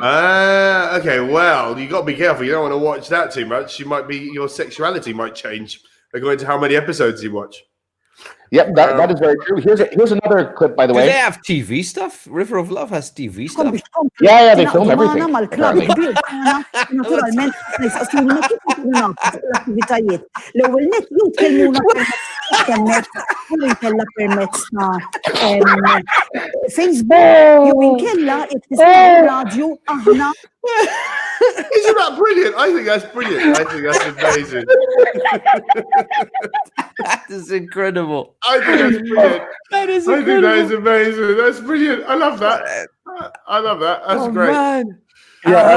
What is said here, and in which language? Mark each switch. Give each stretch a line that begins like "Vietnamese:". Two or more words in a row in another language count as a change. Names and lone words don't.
English: Okay. Well, you got to be careful. You don't want to watch that too much. Your sexuality might change according to how many episodes you watch. Yep, that is very true. Here's another clip, by the way. Do they have TV stuff? River of Love has TV stuff. Yeah, they film everything. Apparently.
Maltese: Naturalment, nistaqsuna kif ikunu nafu l-attivitajiet. L-ewwel net jitkellmuna permezz ta' Facebook, jew inkella jekk tisma' radju aħna.
English: Isn't that brilliant? I think that's brilliant. I think that's amazing. That is incredible. I think that's brilliant. That is I incredible. think that is amazing. That's brilliant. I love that. I love that. That's great. Man. Yeah,